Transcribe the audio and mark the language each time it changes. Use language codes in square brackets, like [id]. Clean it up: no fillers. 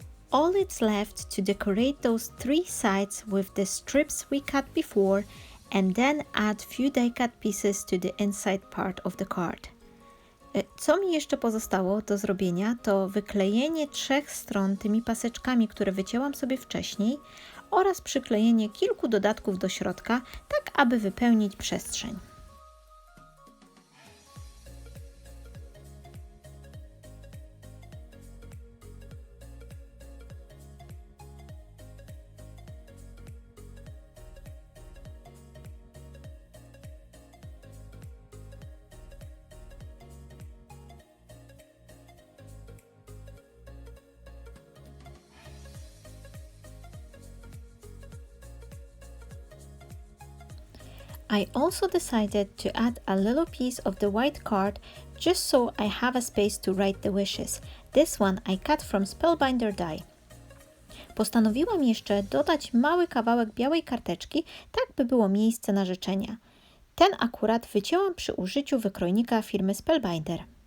[en] All it's left to decorate those 3 sides with the strips we cut before and then add few die-cut pieces to the inside part of the card. [pl] Co mi jeszcze pozostało do zrobienia, to wyklejenie 3 stron tymi paseczkami, które wycięłam sobie wcześniej, oraz przyklejenie kilku dodatków do środka, tak aby wypełnić przestrzeń. [en] I also decided to add a little piece of the white card just so I have a space to write the wishes. This one I cut from Spellbinder die. [pl] Postanowiłam jeszcze dodać mały kawałek białej karteczki, tak by było miejsce na życzenia. Ten akurat wycięłam przy użyciu wykrojnika firmy Spellbinder.